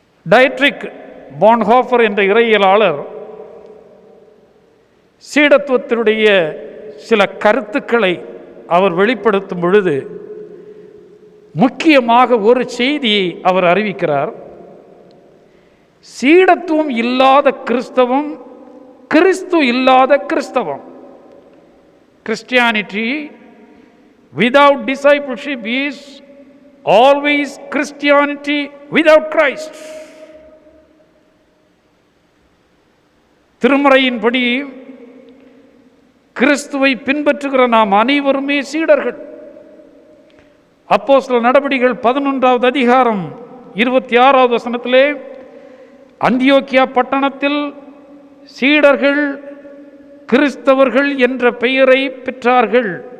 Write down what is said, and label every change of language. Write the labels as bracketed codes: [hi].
[ta] டயட்ரிக் பான்ஹோஃபர் என்ற இறையியலாளர் சீடத்துவத்தினுடைய சில கருத்துக்களை அவர் வெளிப்படுத்தும் பொழுது முக்கியமாக ஒரு செய்தியை அவர் அறிவிக்கிறார். சீடத்துவம் இல்லாத கிறிஸ்தவம் கிறிஸ்து இல்லாத கிறிஸ்தவம். [en] Christianity without discipleship is always Christianity without Christ. [ta] திருமறையின்படி கிறிஸ்துவை பின்பற்றுகிற நாம் அனைவருமே சீடர்கள். அப்போஸ்தலர் நடபடிகள் 11வது அதிகாரம் 26வது வசனத்திலே, அந்தியோக்கியா பட்டணத்தில் சீடர்கள் கிறிஸ்தவர்கள் என்ற பெயரை பெற்றார்கள்.